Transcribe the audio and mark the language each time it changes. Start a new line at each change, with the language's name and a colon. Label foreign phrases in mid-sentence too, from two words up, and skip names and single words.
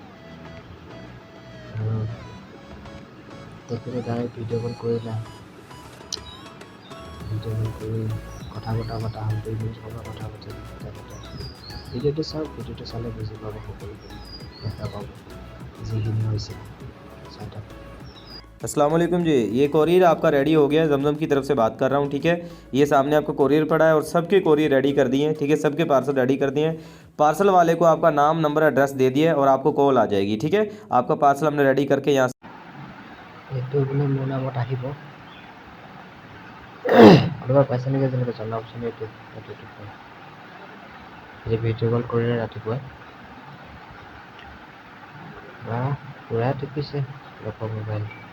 Assamese: আৰু তেখেতে
English: direct video call
Assamese: কৰিলে,
English: video call
Assamese: কৰি কথা পতা হ'ল, 2 মিনিট সময় কথা পাতিলে তেখেতে। ভিডিঅ'টো চাওক, ভিডিঅ'টো চালে বুজি পাব, সকলোখিনি দেখা পাব যিখিনি হৈছে। চাই থাকক।
Arabic: السلام عليكم
Hindi: जी, ये कोरियर आपका रेडी हो गया है। जमजम की तरफ से बात कर रहा हूँ, ठीक है। ये सामने आपका कोरियर पड़ा है और सबके कोरियर रेडी कर दिए हैं, ठीक है। सबके पार्सल रेडी कर दिए हैं। पार्सल वाले को आपका नाम नंबर एड्रेस दे दिया है और आपको कॉल आ जाएगी, ठीक है। आपका पार्सल हमने रेडी करके यहाँ
Assamese: এইটো বোলে মোৰ নামত আহিব। কোনোবা পাইছে নেকি যেনেকৈ জনাবচোন। এইটো যে
English: video call
Assamese: কৰিলে ৰাতিপুৱা বা পুৰা টিপিছে লোকৰ মোবাইল।